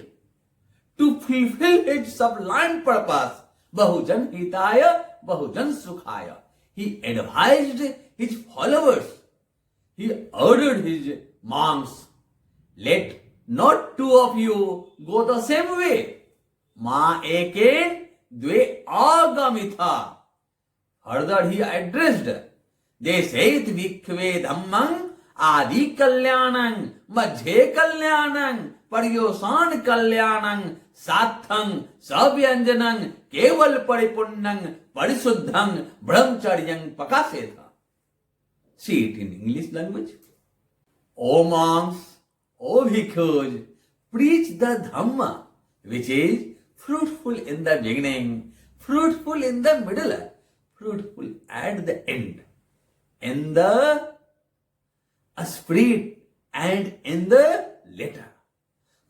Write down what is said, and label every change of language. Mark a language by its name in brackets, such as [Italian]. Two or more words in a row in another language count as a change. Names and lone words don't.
[English] To fulfill his sublime purpose, [Pali] Bahujan Hitaya, Bahujan Sukhaya, [English] he advised his followers. He ordered his monks, let not two of you go the same way. [Pali] Ma eken dve agamitha. [English] Further he addressed, [Pali] Desait vikve dhammang adi kalyanang madhye kalyanang paryosan kalyanang sathang sabhyanjanang keval paripunnang parisuddhang brahmacharyang pakasetha. [English] See it in English language. O monks, O bhikkhus, preach the Dhamma, which is fruitful in the beginning, fruitful in the middle, fruitful at the end, in the spirit and in the letter.